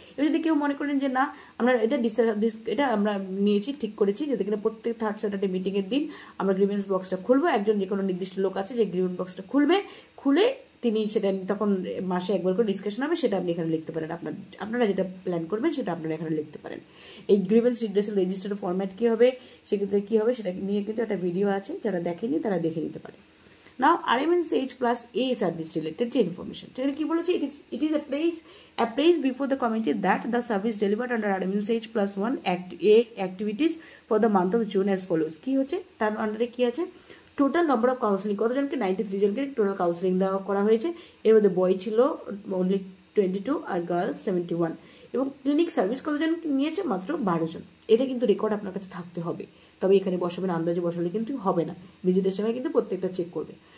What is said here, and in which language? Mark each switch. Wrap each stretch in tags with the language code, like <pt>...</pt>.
<bn>এবার যদি কেউ মনে করেন যে না আমরা এটা আমরা নিয়েছি ঠিক করেছি যাতে কিনা প্রত্যেক থার্ড স্যাটারডে মিটিংয়ের দিন আমরা গ্রিভেন্স বক্সটা খুলবো, একজন যে কোনো নির্দিষ্ট লোক আছে যে গ্রিভেন্স বক্সটা খুলে তিনি সেটা তখন মাসে একবার করে ডিসকাশন হবে, সেটা আপনি এখানে লিখতে পারেন। আপনারা যেটা প্ল্যান করবেন সেটা আপনারা এখানে লিখতে পারেন। এই গ্রিভেন্স রিড্রেসাল রেজিস্টারের ফরম্যাট কী হবে, সেক্ষেত্রে কী হবে সেটা নিয়ে কিন্তু একটা ভিডিও আছে, যারা দেখেনি তারা দেখে নিতে পারে।</bn> <en>Now RMNCH plus A service related information.</en> <bn>কি বলেছে,</bn> <en>it is appraised before the committee that the service delivered under RMNCH plus 1 A activities for the month of June as follows.</en> <bn>কি হচ্ছে তার আন্ডারে কি আছে, টোটাল নম্বর অফ কাউন্সিলিং কতজনকে, 93 জনকে টোটাল কাউন্সিলিং দেওয়া করা হয়েছে। এর মধ্যে বয় ছিল অনলি 22 আর গার্লস 71। এবং ক্লিনিক সার্ভিস কতজন নিয়েছে? মাত্র 12 জন। এটা কিন্তু রেকর্ড আপনার কাছে থাকতে হবে, তবে এখানে বসাবেন, আন্দাজে বসালে কিন্তু হবে না, ভিজিটের সময় কিন্তু প্রত্যেকটা চেক করবে।</bn>